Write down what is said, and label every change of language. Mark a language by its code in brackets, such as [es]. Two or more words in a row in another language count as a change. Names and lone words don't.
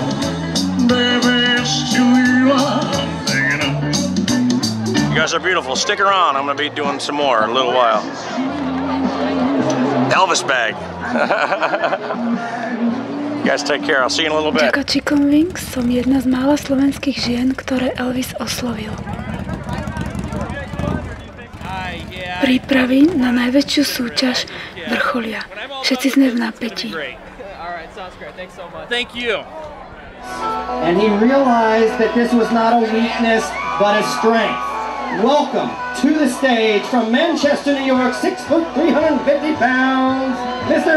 [en] Baby, it's to you I'm thinking of. You guys are beautiful. Stick around. I'm going to be doing some more in a little while. Elvis bag. You guys take care. I'll see you in a little bit. [sk] Vďaka Chicken Wings som jedna z mála slovenských žien, ktoré Elvis oslovil. Prípravy na najväčšiu súťaž vrcholia. Všetci sme v napätí. [en] Thank you. And he realized that this was not a weakness, but a strength. Welcome to the stage from Manchester, New York, 6 foot, 350 pounds, Mr.